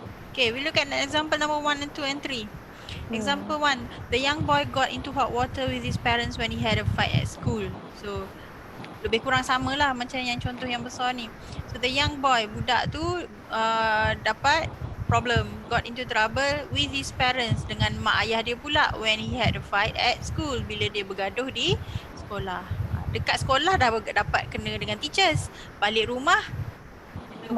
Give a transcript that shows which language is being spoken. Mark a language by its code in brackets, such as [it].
[en] Okay, we look at example number 1 and 2 and 3. Example 1, the young boy got into hot water with his parents when he had a fight at school. [ms] So lebih kurang sama lah macam yang contoh yang besar ni. [en] So the young boy, [ms] budak tu dapat problem, [en] got into trouble with his parents, [ms] dengan mak ayah dia pula [en] when he had a fight at school, [ms] bila dia bergaduh di sekolah. Dekat sekolah dah dapat kena dengan teachers, balik rumah kena